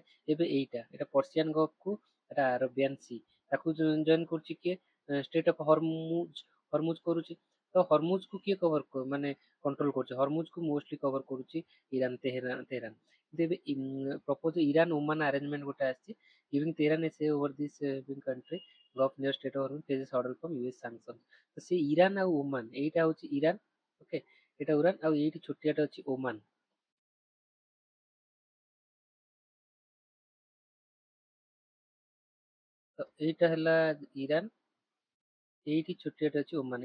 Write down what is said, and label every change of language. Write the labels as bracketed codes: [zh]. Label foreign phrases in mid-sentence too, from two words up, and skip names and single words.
[or] ଏବେ ଏଇଟା ପର୍ସିଆନ ଗଲ୍ଫ କୁ ଏଟା ଆରବିଆନ ସି, ତାକୁ ଜଏନ କରୁଛି କିଏ? ଷ୍ଟ୍ରେଟ୍ ଅଫ ହରମୁଜ। ହରମୁଜ କରୁଛି। ତ ହରମୁଜ କୁ କିଏ କଭର ମାନେ କଣ୍ଟ୍ରୋଲ କରୁଛି? ହରମୁଜ କୁ [en] mostly cover [or] କରୁଛି ଇରାନ, ତେହରାନ। କିନ୍ତୁ ଏବେ [en] propose Iran Oman arrangement [or] ଗୋଟେ ଆସିଛି। [en] giving Tehran a say over this country Gulf near state of Hormuz faces order from US sanctions। [or] ତ ସେ ଇରାନ ଆଉ ଓମାନ, ଏଇଟା ହଉଛି ଇରାନ, ଓକେ, ଏଇଟା ଇରାନ ଆଉ ଏଇଠି ଛୋଟିଆଟା ଅଛି ଓମାନ। ତ ଏଇଟା ହେଲା ଇରାନ, ଏଇଠି ଛୋଟିଆଟା ଅଛି ଓମାନ।